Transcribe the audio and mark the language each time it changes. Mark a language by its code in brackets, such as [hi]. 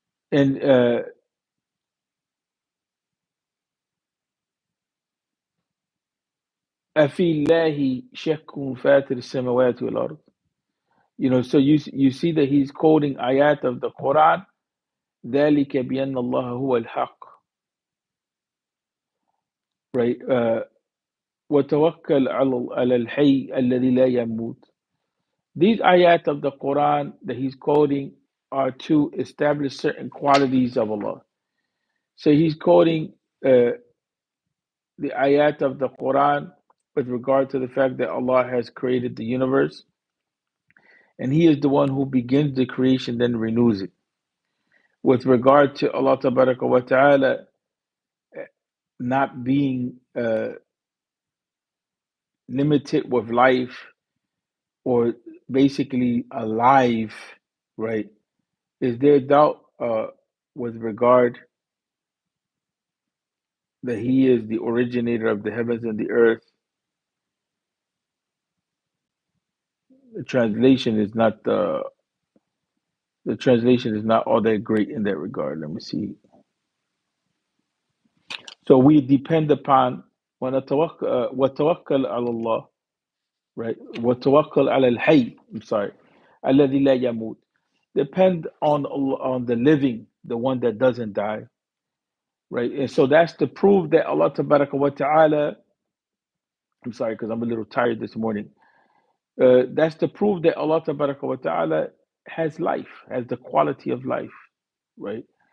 [ar] And أفي الله شك فاتر السماوات والأرض. [en] So you see that he's quoting ayat of the Quran. [ar] ذلك بأن الله هو الحق. [en] Right? [ar] وتوكل على الحي الذي لا يموت. [en] These ayat of the Quran that he's quoting are to establish certain qualities of Allah. So he's quoting the ayat of the Quran with regard to the fact that Allah has created the universe, and He is the one who begins the creation, then renews it. With regard to Allah wa Ta'ala not being limited with life or basically alive, right? Is there doubt with regard that He is the originator of the heavens and the earth? The translation is not the translation is not all that great in that regard. Let me see. So we depend upon [ar] وَتَوَكَّلْ عَلَى اللَّهِ, [en] right? [ar] وَتَوَكَّلْ عَلَى الْحَيِّ, [en] I'm sorry, [ar] الَّذِي لَا يَمُوتُ. [en] Depend on Allah, on the living, the one that doesn't die, right? And so that's to prove that Allah Tabaraka wa Ta'ala, I'm sorry because I'm a little tired this morning. That's to prove that Allah Tabaraka wa Ta'ala has life, has the quality of life, right?